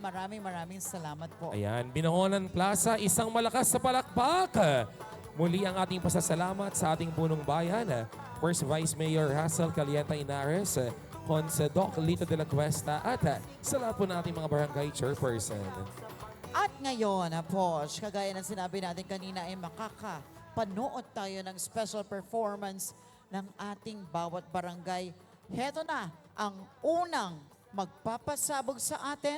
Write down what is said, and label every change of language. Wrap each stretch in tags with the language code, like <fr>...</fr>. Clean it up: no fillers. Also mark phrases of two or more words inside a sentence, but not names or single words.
<tl>Maraming salamat po. Ayan, Binangonan Plaza, isang malakas sa palakpak. Muli ang ating pasasalamat sa ating punong bayan. First Vice Mayor Hazel Calienta Inares, Conse Doc Lito de la Cuesta, at sa lahat po ng ating mga barangay chairperson. At ngayon, po, kagaya ng sinabi natin kanina, ay makakapanood tayo ng</tl> <en>special performance</en> <tl>ng ating bawat barangay. Heto na ang unang magpapasabog sa atin.</tl>